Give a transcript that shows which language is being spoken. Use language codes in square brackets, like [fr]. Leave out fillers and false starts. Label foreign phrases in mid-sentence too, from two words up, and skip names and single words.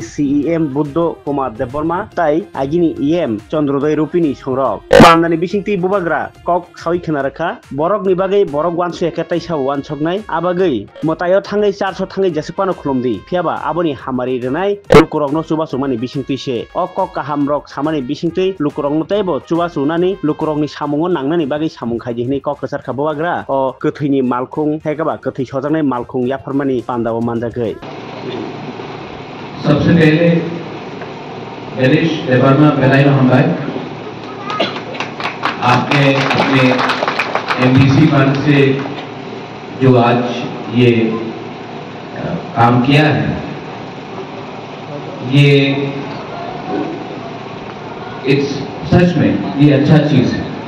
[trp] CEM Buddho Kumar Deborma tai agini EM Chandrodoy Rupini songrok pandani bisingti Bobagra kok sawi khenarakha borok ni bagai borok wansu eketai sa wansoknai abagai motayo thangai 400 thangai jasipano khulumdi phiaba aboni hamari renai lukurokno chubasumani bisingti se okok kahamrok samani bisingti lukurokno taibo chubasunani lukurokni samungo nangnani bagai samung khaijini kok kasar khabagra o kothoini malkhung thekaba kothoi sojaknai malkhung yafarmani pandao manjakai [hi] सबसे पहले गणेश देवर्मा बेलाई भाई आपने अपने [en] MDC fund [hi] से जो आज ये काम किया है ये सच में ये अच्छा चीज है।